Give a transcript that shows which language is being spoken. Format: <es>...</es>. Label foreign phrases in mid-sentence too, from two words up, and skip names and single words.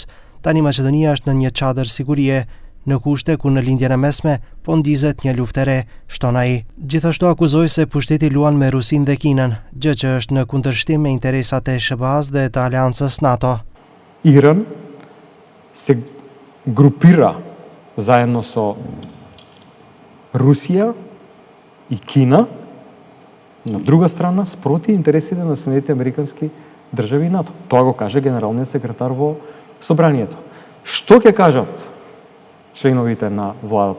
<sq>Tani Maqedonia është në një çadër sigurie, në kushte ku në lindjen e mesme po ndizet një luftë e re, shton ai. Gjithashtu akuzoi se pushteti luan me Rusinë dhe Kinën, gjë që është në kundërshtim me interesat e SBA-s dhe të aleancës NATO.</sq> <hr>Iran se grupira zajedno</hr> <mk>со Русија и Кина, на друга страна, спроти интересите на Соединетите американски држави и НАТО. Тоа го каже генералниот секретар во собранието. Што ќе кажат членовите на владата?</mk>